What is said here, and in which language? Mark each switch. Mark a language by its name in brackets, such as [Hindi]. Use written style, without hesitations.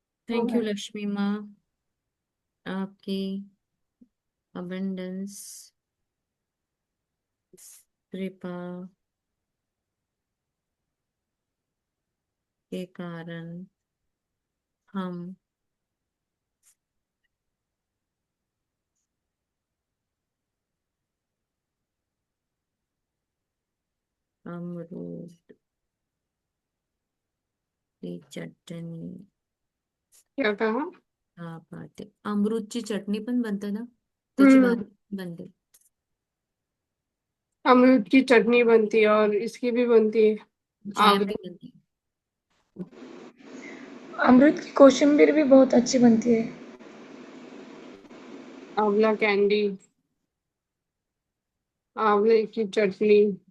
[Hindi] Thank you Lakshmi माँ, आपकी abundance कृपा के कारण हम अमरूद की चटणी क्या कहा? खा पाते। [Marathi] अमरूदची चटणी पण बनते ना, त्याची भाजी बनते। [Hindi] अमरूद की चटनी बनती है और इसकी भी बनती है, जैम आंवले भी बनती। अमरूद की कोशिम्बीर भी बहुत अच्छी बनती है. आंवला कैंडी, आंवले की चटनी.